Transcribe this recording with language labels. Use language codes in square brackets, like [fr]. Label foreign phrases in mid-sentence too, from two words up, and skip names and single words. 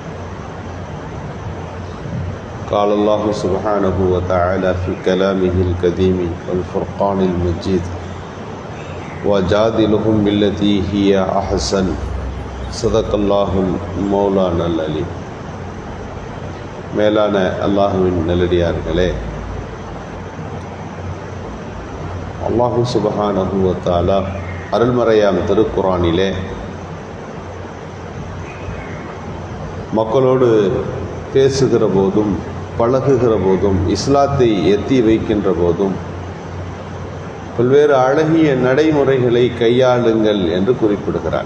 [ar] قال الله سبحانه وتعالى في كلامه القديم والفرقان المجيد وجادلهم بالتي هي أحسن صدق الله مولانا العليم. [ta] மேலான அல்லாஹுவின் நல்லடியார்களே, [ar] الله سبحانه وتعالى [ta] அருள்மறையாம் திருக்குரானிலே மக்களோடு பேசுகிற போதும் பழகுகிற போதும் இஸ்லாத்தை எத்தி வைக்கின்ற போதும் பல்வேறு அழகிய நடைமுறைகளை கையாளுங்கள் என்று குறிப்பிடுகிறார்.